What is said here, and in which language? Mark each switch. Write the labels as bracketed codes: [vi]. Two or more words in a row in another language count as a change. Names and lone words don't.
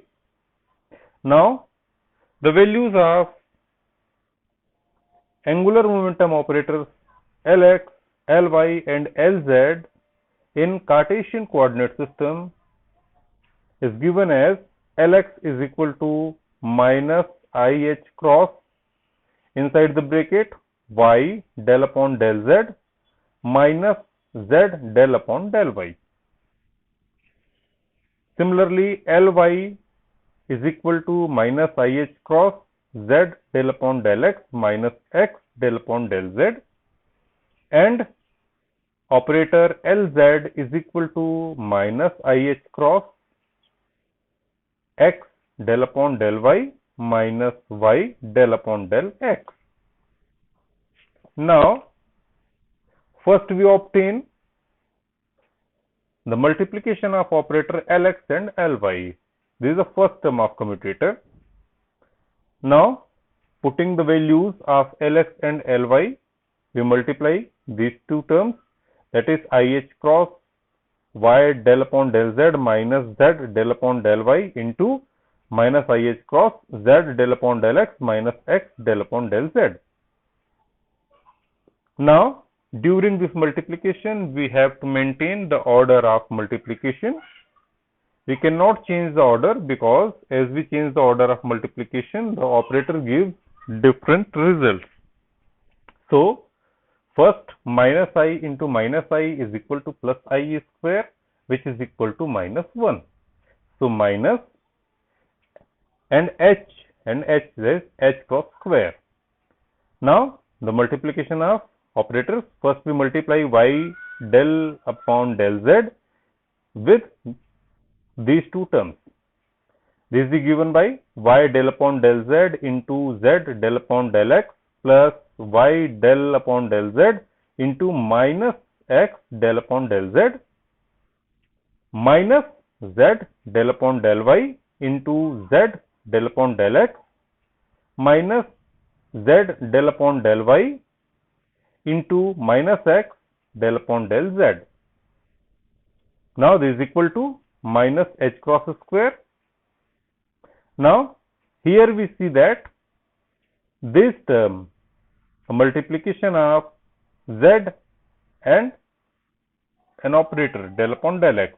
[en] Now, the values of angular momentum operators Lx, Ly and Lz in Cartesian coordinate system is given as Lx is equal to minus IH cross inside the bracket y del upon del z minus z del upon del y. Similarly, Ly is equal to minus IH cross z del upon del x minus x del upon del z, and operator Lz is equal to minus IH cross x del upon del y minus y del upon del x. Now, first we obtain the multiplication of operator Lx and Ly. This is the first term of commutator. Now, putting the values of Lx and Ly, we multiply these two terms, that is IH cross y del upon del z minus z del upon del y into minus IH cross z del upon del x minus x del upon del z. Now, during this multiplication, we have to maintain the order of multiplication. We cannot change the order, because as we change the order of multiplication, the operator gives different results. So, first minus I into minus I is equal to plus I square, which is equal to minus 1. So, minus and h is h cross square. Now, the multiplication of operators, first we multiply y del upon del z with these two terms. This is given by y del upon del z into z del upon del x plus y del upon del z into minus x del upon del z minus z del upon del y into z del upon del x minus z del upon del y into minus x del upon del z. Now, this is equal to minus h cross square. Now, here we see that this term, a multiplication of z and an operator del upon del x.